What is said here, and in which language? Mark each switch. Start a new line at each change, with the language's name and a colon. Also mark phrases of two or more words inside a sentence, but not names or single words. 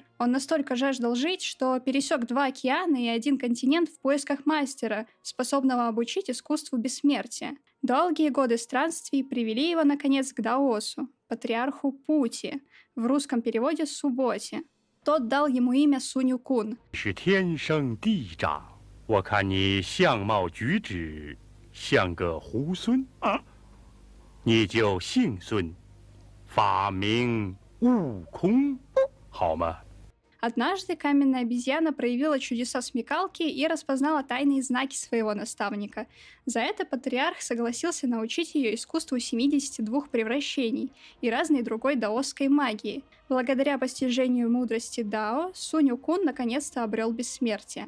Russian: Он настолько жаждал жить, что пересек 2 океана и 1 континент в поисках мастера, способного обучить искусству бессмертия. Долгие годы странствий привели его, наконец, к Даосу, патриарху Пути, в русском переводе Субботе. Тот дал ему имя Сунь Кун.
Chinese: 是天生地长，我看你相貌举止像个猢狲啊，你就姓孙，法名悟空，好吗？
Russian: Однажды каменная обезьяна проявила чудеса смекалки и распознала тайные знаки своего наставника. За это патриарх согласился научить ее искусству 72 превращений и разной другой даосской магии. Благодаря постижению мудрости Дао, Сунь Кун наконец-то обрел бессмертие.